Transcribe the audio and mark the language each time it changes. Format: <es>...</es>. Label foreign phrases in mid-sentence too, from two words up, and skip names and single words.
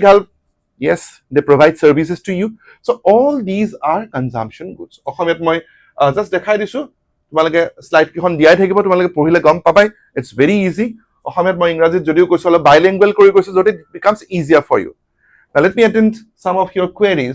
<en>domestic help Yes, they provide services to you. So all these are consumption goods.</en> <as>অসমীয়াত মই জাষ্ট দেখাই দিছো, তোমালোকে স্লাইড কেইখন দিয়াই থাকিব, তোমালোকে পঢ়িলে গম পাবাই।</as> <en>It's very easy.</en> <as>অসমীয়াত মই ইংৰাজীত যদিও কৈছো অলপ বাইলিংগুৱেল কৰি কৈছো, য'ত</as> <en>it becomes easier for you. Now let me attend some of your queries.</en>